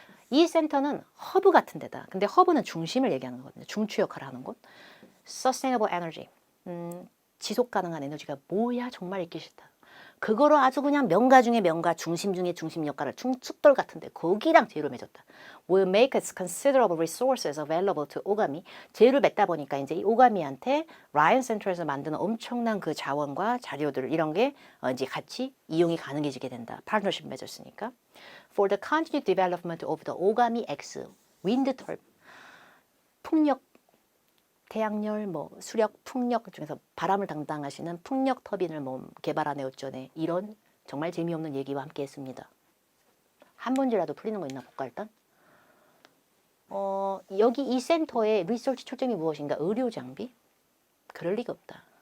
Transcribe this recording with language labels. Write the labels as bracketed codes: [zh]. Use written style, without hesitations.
[ko] 이 센터는 허브 같은 데다. 근데 허브는 중심을 얘기하는 거거든요. 중추 역할을 하는 곳. Sustainable Energy. 지속 가능한 에너지가 뭐야 정말 읽기 싫다. 그거로 아주 그냥 명가 중에 명가, 중심 중에 중심 역할을 쑥돌 같은데 거기랑 제휴를 맺었다. [en] Will make its considerable resources available to 오가미. [ko] 제휴를 맺다 보니까 이제 이 오가미한테 라이언 센터에서 만드는 엄청난 그 자원과 자료들 이런 게 이제 같이 이용이 가능해지게 된다. 파트너십 맺었으니까. [en] For the continued development of the 오가미 X wind turbine. [ko] 풍력 태양열, 수력, 풍력 중에서 바람을 담당하시는 풍력 터빈을 개발하네 어쩌네 이런 정말 재미없는 얘기와 함께 했습니다. 한 문제라도 풀리는 거 있나 볼까 일단? 여기 이 센터의 리서치 초점이 무엇인가? 의료 장비? 그럴 리가 없다.